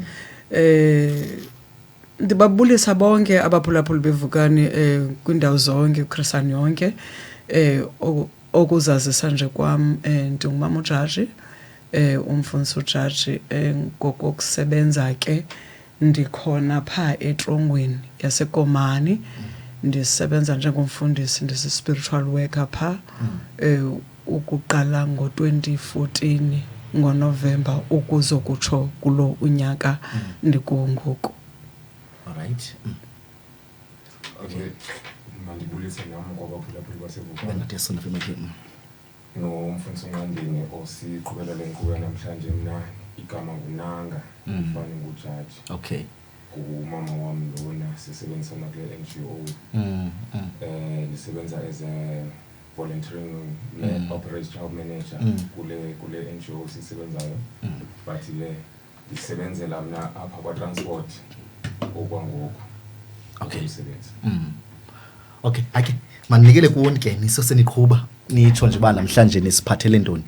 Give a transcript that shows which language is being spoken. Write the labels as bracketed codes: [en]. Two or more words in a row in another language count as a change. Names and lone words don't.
[xh] ndibabulisa bonke abaphulaphuli bevukani kwindawo zonke uKhrisani yonke okuzazisa nje kwam ndingumama uJaji umfundisi uJaji ngokusebenza ke ndikhona pha eTrongweni yaseKomani ndisebenza njengomfundisi ndisi- [en] spiritual worker [xh] pha ukuqala ngo-2014 ngoNovember ukuzokutsho kulo unyaka ndikuwo ngoku. [en] Alright. Okay. [xh] Mandibulise nami kwabaphulaphuli basevukani. Benatesona femakeni. Nomfundisi uNqandeni osiqhubela le nkqubo namhlanje mina igama nguNanga ufana nguJaji. [en] Okay. [xh] Umama wami lona sisebenzisana kule NGO. Nisebenza [en] as a volunteering operational manager [xh] kule NGO sisebenzayo. But ndisebenzela mina apha kwa transport okwangoku. [en] Okay. [xh] Okay, ake maninikele kuwoni ke nisose niqhuba nitsho nje ba namhlanje nisiphathele ntoni.